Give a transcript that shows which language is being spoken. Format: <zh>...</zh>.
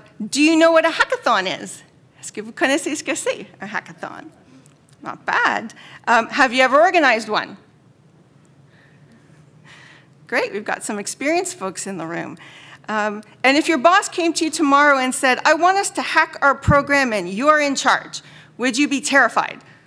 <en>Do you know what a hackathon is?</en> <fr>Est-ce que vous connaissez ce que c'est, un hackathon?</fr> <en>Not bad. Have you ever organized one? Great. We've got some experienced folks in the room. And if your boss came to you tomorrow and said, I want us to hack our program and you're in charge, would you be terrified?</en>